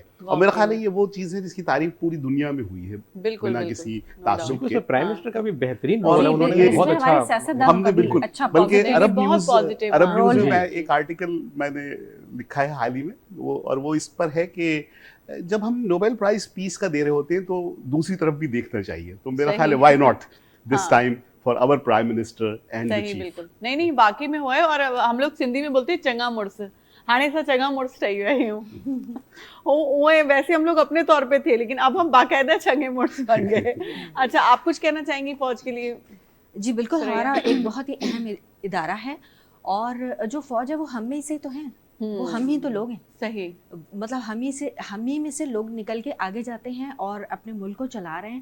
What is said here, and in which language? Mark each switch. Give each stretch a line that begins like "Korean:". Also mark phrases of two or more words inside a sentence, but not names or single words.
Urdu: اور میرا خیال ہے یہ وہ چیز ہے جس کی تعریف پوری دنیا میں ہوئی ہے بنا کسی تعصب کے.
English: prime minister
Urdu: کا بھی بہترین رول ہے، انہوں نے بہت اچھا, ہم نے بالکل، بلکہ عرب نیوز میں जी। ایک آرٹیکل میں نے لکھا ہے حال ہی میں، وہ اس پر ہے کہ جب ہم
English: Nobel prize peace
Urdu: کا دے رہے ہوتے ہیں تو دوسری طرف بھی دیکھنا چاہیے. تو میرا خیال ہے
English: why not this time for our prime minister and the chief.
Urdu: بالکل، نہیں واقعی میں ہوا ہے. اور ہم لوگ سندھی میں بولتے ہیں
Sindhi: चंगा मुड़स, हाणे सा चंगा मुड़स ठही विया आहियूं।
Urdu: ویسے ہم لوگ اپنے طور پہ تھے، لیکن اب ہم باقاعدہ
Sindhi: चंगे मुड़स
Urdu: بن گئے. اچھا، آپ کچھ کہنا چاہیں گی فوج کے لیے? جی بالکل، ہمارا ایک بہت ہی اہم ادارہ ہے، اور جو فوج ہے وہ ہم میں سے تو ہیں، وہ ہم ہی تو لوگ ہیں. सही, مطلب ہم ہی میں سے لوگ نکل کے آگے جاتے ہیں اور اپنے ملک کو چلا رہے ہیں.